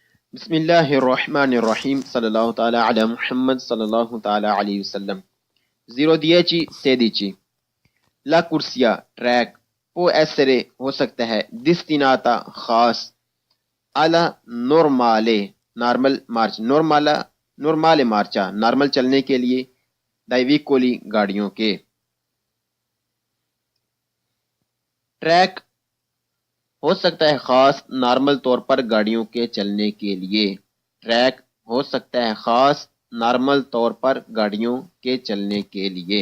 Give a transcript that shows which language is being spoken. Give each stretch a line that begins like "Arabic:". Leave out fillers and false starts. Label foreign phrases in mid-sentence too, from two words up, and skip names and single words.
Arabic: بسم اللہ الرحمن الرحیم صلی اللہ تعالی علی محمد صلی اللہ تعالی علیہ وسلم.
Italian: 0 La corsia track può essere
Urdu: ہو سکتا ہے
Italian: destinata خاص alla normale normal marcia normale marcia
Urdu: نارمل چلنے کے لیے
Italian: dai veicoli
Urdu: گاڑیوں کے. ٹریک ہو سکتا ہے خاص نارمل طور پر گاڑیوں کے چلنے کے لیے. ٹریک ہو سکتا ہے خاص نارمل طور پر گاڑیوں کے چلنے کے لیے.